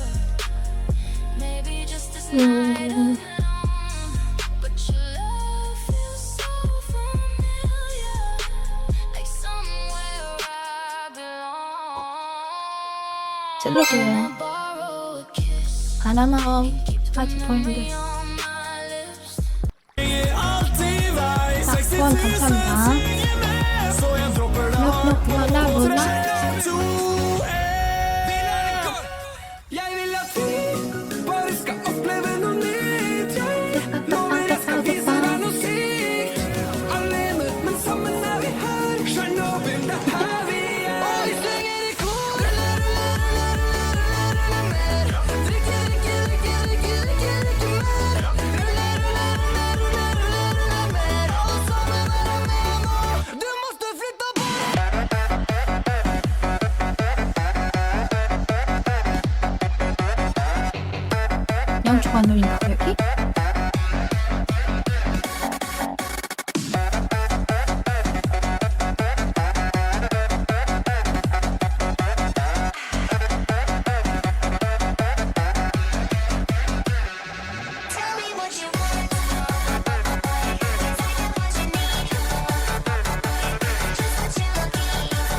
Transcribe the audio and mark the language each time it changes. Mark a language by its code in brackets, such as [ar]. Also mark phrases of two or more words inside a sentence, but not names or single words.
[en] Maybe just this night alone. But your love feels so familiar, like somewhere I belong. [ko] 샐러드예요. [en] Borrow a kiss, [ko] 바나나까지 보이는데. [en] on my lips. [ko] 자, 후원 감사합니다. 몰라. [no] Jeg vil at vi bare skal oppleve noe nytt. Nå vil jeg skal vise deg noe sykt. Alene, men sammen er vi her. Chernobyl, det er her vi er. Og vi synger i kor. Rulle mer. Drikke mer. Rulle mer. Alle sammen være med nå. [sv] Du måste flytta på deg. [ko] 양쪽 안 올린다고 여기? [en] Tell me what you want, what you need, just what you're looking for.